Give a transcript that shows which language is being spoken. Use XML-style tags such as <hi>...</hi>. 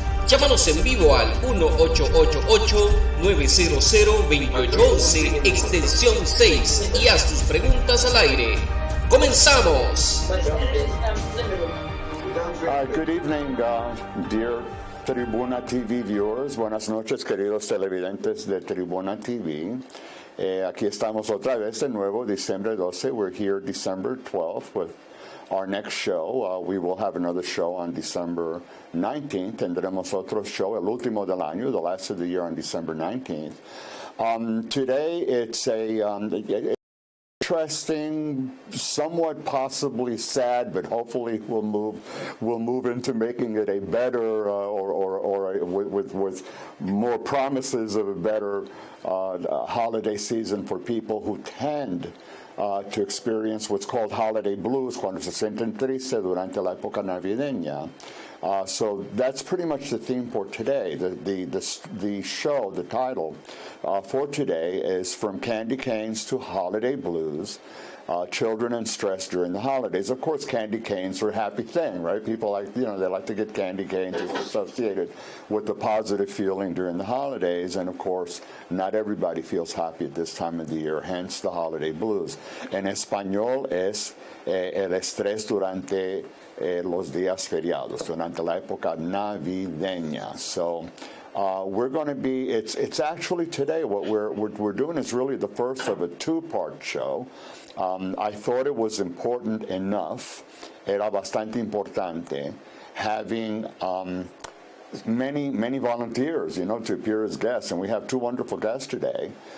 <es>Llámanos en vivo al 1-888-900-2811, extensión 6, y haz tus preguntas al aire. ¡Comenzamos!</es> <en>Good evening, dear Tribuna TV viewers.</en> <es>Buenas noches, queridos televidentes de Tribuna TV. Aquí estamos otra vez de nuevo, Diciembre 12.</es> <en>We're here December 12th with our next show. We will have another show on December 19th.</en> <es>Tendremos otro show, el último del año,</es> <en>the last of the year, on December 19th. Today it's a interesting, somewhat possibly sad, but hopefully we'll move into making it a better with more promises of a better holiday season for people who tend to experience what's called holiday blues,</en> <es>cuando se sienten tristes durante la época navideña.</es> <en>So that's pretty much the theme for today. The show, the title for today is From Candy Canes to Holiday Blues, Children and Stress During the Holidays. Of course, candy canes are a happy thing, right? People they like to get candy canes. It's associated with the positive feeling during the holidays. And of course, not everybody feels happy at this time of the year, hence the holiday blues.</en> <es>En español es el estrés durante los días feriados, durante la época navideña.</es> <en>So we're going to be, it's actually today what we're doing is really the first of a two-part show. I thought it was important enough,</en> <es>era bastante importante,</es> <en>having many volunteers, to appear as guests, and we have two wonderful guests today.</en>